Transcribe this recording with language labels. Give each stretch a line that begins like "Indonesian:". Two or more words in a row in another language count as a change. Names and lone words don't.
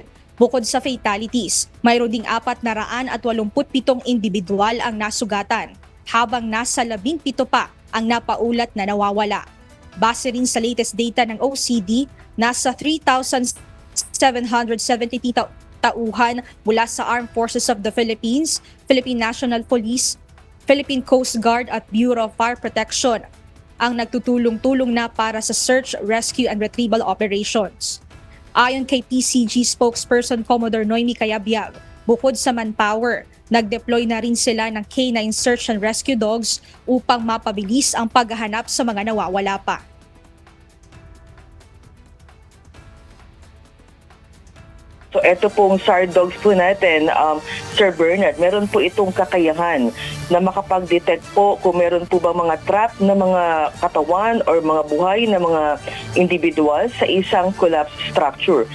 Filipino: Bukod sa fatalities, mayroon ding 487 individual ang nasugatan, habang nasa 17 pa ang napaulat na nawawala. Base rin sa
English: latest data
Filipino: ng OCD, nasa 3,770 tauhan mula sa Armed Forces of the Philippines, Philippine National Police, Philippine Coast Guard at Bureau of Fire Protection ang nagtutulong-tulong na para sa
English: search, rescue and retrieval operations.
Filipino: Ayon kay PCG spokesperson Commodore Noemi Cayabyab, bukod sa manpower, nag-deploy na rin sila ng
English: K9 search and rescue dogs
Filipino: upang mapabilis ang paghahanap sa mga nawawala pa. So ito pong SAR dogs po natin, Sir Bernard, meron po itong kakayahan na makapag-detect po kung meron po ba mga trap na mga katawan or mga buhay na mga individual sa isang
English: collapsed structure.